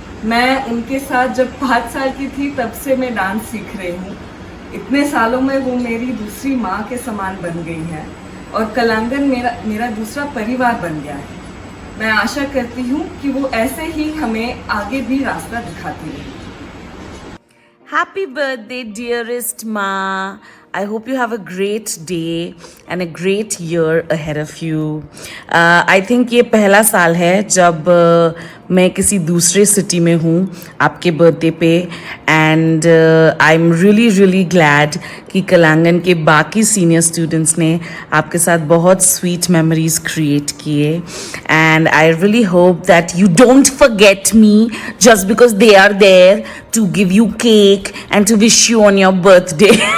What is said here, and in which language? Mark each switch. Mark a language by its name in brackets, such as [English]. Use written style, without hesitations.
[Hindi] मैं उनके साथ जब 5 साल की थी तब से मैं डांस सीख रही हूँ। इतने सालों में वो मेरी दूसरी माँ के समान बन गई है और कलांगन मेरा दूसरा परिवार बन गया है। मैं आशा करती हूँ कि वो ऐसे ही हमें आगे भी रास्ता दिखाती रहे। [English] Happy birthday, dearest Ma. I hope you have a great day and a great year ahead of you. I think [Hindi] ये पहला साल है जब मैं किसी दूसरे सिटी में हूँ आपके बर्थडे पे, [English] and I am really glad [Hindi] कि कलांगन के बाकी सीनियर स्टूडेंट्स ने आपके साथ बहुत स्वीट मेमोरीज क्रिएट किए, [English] And I really hope that you don't forget me just because they are there to give you cake and to wish you on your birthday.